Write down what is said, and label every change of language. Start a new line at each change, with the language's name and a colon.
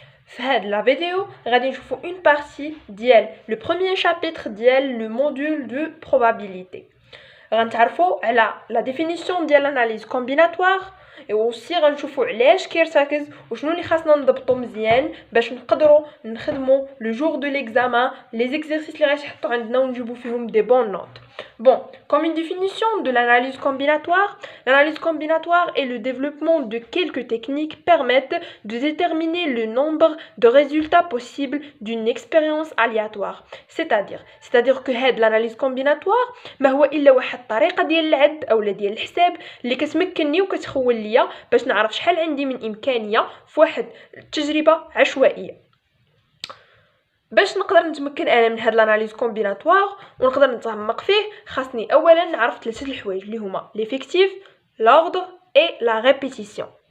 Arabic: في هاد لا فيديو غادي نشوفوا اون بارتي ديال لو بروميير شابيتر ديال لو موديول دو probabilité. غنتعرفوا على لا ديفينيسيون ديال الاناليز كومبيناتوار وaussi غنشوفوا علاش كيرتكز وشنو اللي خاصنا نضبطوا مزيان باش نقدروا نخدموا لو جور دو ليكزامان لي زيكزيرسيس اللي غيتحطوا عندنا ونجيبوا فيهم دي بون نوت.
French: Bon, comme une définition de l'analyse combinatoire est le développement de quelques techniques permettent de déterminer le nombre de résultats possibles d'une expérience aléatoire. C'est-à-dire que l'analyse combinatoire
Arabic: ما هو إلا واحد الطريقة ديال العد أو ديال الحساب اللي كتمكنني وكتخول ليا باش نعرف شحال عندي من إمكانية في واحد التجربة عشوائية. باش نقدر نتمكن انا من هاد الاناليز كومبيناتوار ونقدر نتعمق فيه خاصني اولا نعرف ثلاثه الحوايج اللي هما ليفيكتيف لوردر اي لا ريبيتيسيون.